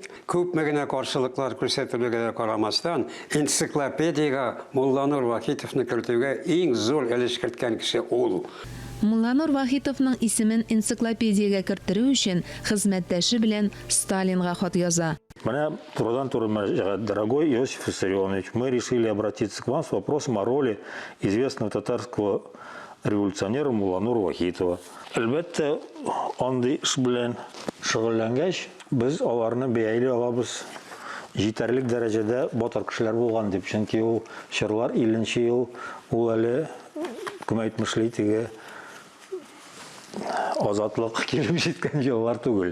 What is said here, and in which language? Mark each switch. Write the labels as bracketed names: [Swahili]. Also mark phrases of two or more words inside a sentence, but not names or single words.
[Tatar] Күпме генә каршылыклар күрсәтелүгә карамастан, энциклопедиягә Мулланур Вахитовны кертүгә иң зур өлеш керткән кеше ул. Мулланур Вахитовның исемен энциклопедиягә кертерү өчен хезмәттәше белән Сталинга хат яза. Менә турыдан-туры, [Russian] дорогой Иосиф Виссарионович, мы решили обратиться к вам с вопросом о роли известного татарского революционера Мулланура Вахитова. [Tatar] Әлбәттә, андый эш белән шөгыльләнгәч, без аларны бәялый алабыз. Җитәрлек дәрәҗәдә батыр кешеләр булган дип, чөнки ул чорлар 50нче ел ул әле кем әйтмешли теге азатлык килеп җиткән еллар түгел.